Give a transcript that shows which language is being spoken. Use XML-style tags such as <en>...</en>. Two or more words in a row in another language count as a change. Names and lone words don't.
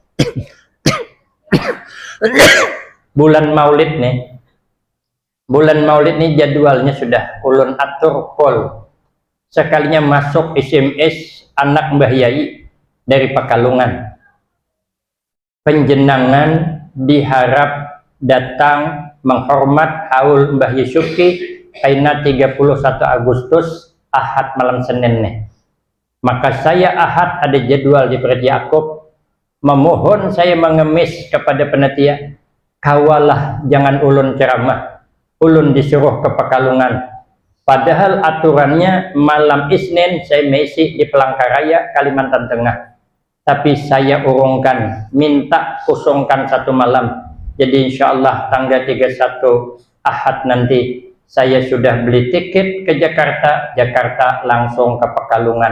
<id>Bulan Maulid nih jadwalnya sudah ulun atur pol. Sekalinya masuk SMS anak Mbah Yai dari Pekalongan. Penjenengan diharap datang menghormat haul Mbah Yusufi aina 31 Agustus Ahad malam Senin nih. Maka saya Ahad ada jadwal di Pret Yakub, memohon saya mengemis kepada panitia, kawalah jangan ulun ceramah, ulun disuruh ke Pekalongan. Padahal aturannya malam Isnin saya mesi di Pelangkaraya, Kalimantan Tengah. Tapi saya urungkan, minta kosongkan satu malam. Jadi</id> <ar>إن شاء الله</ar> <id>tanggal 31 Ahad nanti saya sudah beli tiket ke Jakarta langsung ke Pekalongan.</id>